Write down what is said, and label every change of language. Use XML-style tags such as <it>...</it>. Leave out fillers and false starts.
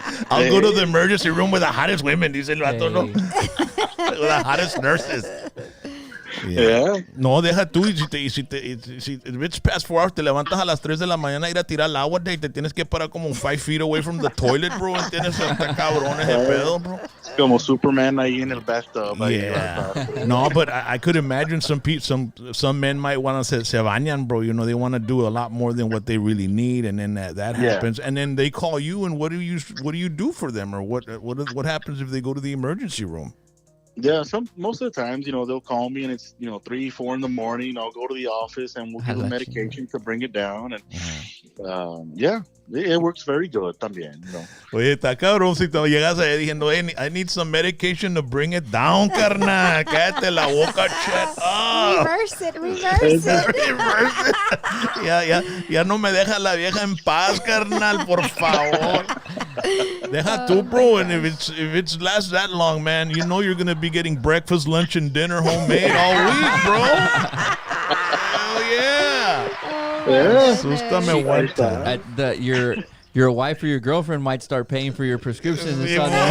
<en>I'll go to the emergency room with the hottest women,</en> <es>dice el vato, no?</es> <en>The hottest nurses. Yeah.</en> <es>No, deja tú, y si</es> <en>it's past 4 hours,</en> <es>te levantas a las 3 de la mañana a ir a tirar el agua, y te tienes que parar como</es> <en>5 feet away from the toilet, bro.</en> <es>¿Entiendes? Está cabrón ese pedo, bro. Como Superman ahí en el bathtub.</es> <en>Yeah. No, but I could imagine some men might want to</en> <es>se bañan,</es> <en>bro. They want to do a lot more than what they really need, and then that happens, and then they call you, and what do you do for them, or what happens if they go to the emergency room? Yeah, most of the times, they'll call me and it's, 3, 4 in the morning. I'll go to the office and we'll give them medication to bring it down. And Yeah, it works very good</en> <es>también,</es> <en>you know.</en> <es>Oye, está cabrón si te llegas ahí diciendo,</es> <en>hey, I need some medication to bring it down,</en> <es>carnal. Cállate la boca,</es> <en>shut up. Reverse it, reverse it.</en> <es>Ya no me deja la vieja en paz, carnal, por favor. Deja tú,</es> <en>bro, and if it's lasts that long, man, you know you're going to be getting breakfast, lunch, and dinner homemade all week, bro. Hell yeah. Yeah.</en> <es>Asústame</es> <en>one time. Your wife or your girlfriend might start paying for your prescriptions and stuff.</en>